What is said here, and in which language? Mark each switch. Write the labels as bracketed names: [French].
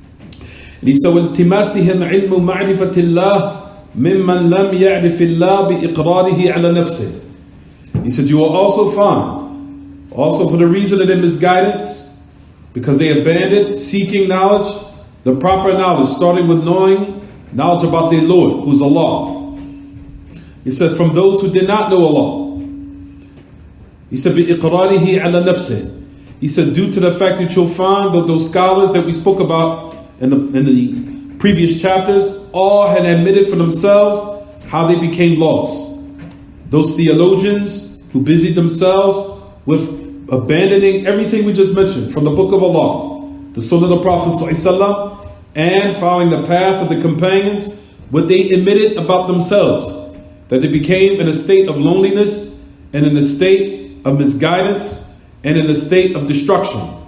[English] And he said, [Arabic] وَالْتِمَاسِهِمْ عِلْمُ مَعْرِفَةِ اللَّهِ مِمَّنْ لَمْ يَعْرِفِ اللَّهِ بِإِقْرَارِهِ عَلَى نَفْسِهِ. [English] He said, you will also find, also for the reason of their misguidance, because they abandoned seeking knowledge, the proper knowledge, starting with knowing knowledge about their Lord, who's Allah. He said, from those who did not know Allah. He said, [Arabic] بِإِقْرَارِهِ عَلَى نَفْسِهِ. [English] He said, due to the fact that you'll find that those scholars that we spoke about in the previous chapters, all had admitted for themselves how they became lost. Those theologians who busied themselves with abandoning everything we just mentioned from the Book of Allah, the Sunnah of the Prophet ﷺ, and following the path of the companions, what they admitted about themselves, that they became in a state of loneliness and in a state of misguidance and in a state of destruction.